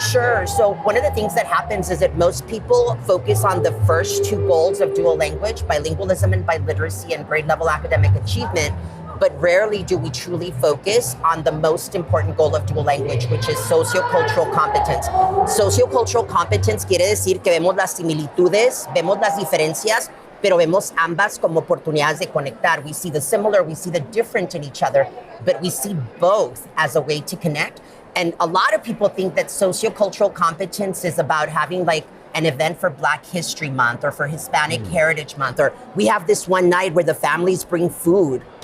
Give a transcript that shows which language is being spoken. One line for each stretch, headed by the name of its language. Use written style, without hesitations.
English: Sure. So one of the things that happens is that most people focus on the first two goals of dual language, bilingualism and biliteracy and grade level academic achievement, but rarely do we truly focus on the most important goal of dual language, which is sociocultural competence.
Spanish: Sociocultural competence quiere decir que vemos las similitudes, vemos las diferencias, pero vemos ambas como oportunidades de conectar.
English: We see the similar, we see the different in each other, but we see both as a way to connect. And a lot of people think that sociocultural competence is about having like an event for Black History Month or for Hispanic Heritage Month, or we have this one night where the families bring food.